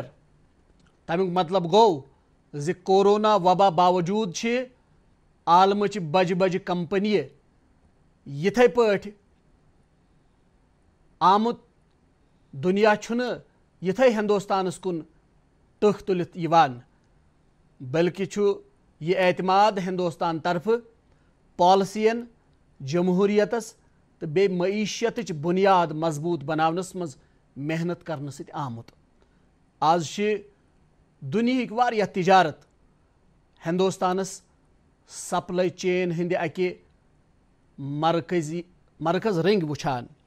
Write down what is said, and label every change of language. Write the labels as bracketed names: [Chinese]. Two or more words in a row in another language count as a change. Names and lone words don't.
[Kashmiri] تمیُک مطلب گوٚو زِ کورونا وبا باوجوٗد چھ عالمٕچ بجہِ بجہِ کمپنیہِ یِتھے پٲٹھۍ آمُت. دنیا چھُنہٕ یِتھے ہندوستانس کُن ٹٔکھ تُلِتھ یِوان بلکہ چھُ یہ اعتماد ہندوستان طرف پالسین, جمہوریتس تو بیٚیہِ معیشتٕچ بنیاد مضبوط بناونس مز محنت کرنہٕ سۭتۍ آمُت. آز چھِ دُنیہٕکۍ واریاہ تجارت ہندوستانس سپلائی چین ہندِ اکہِ مرکز رنگ وٕچھان.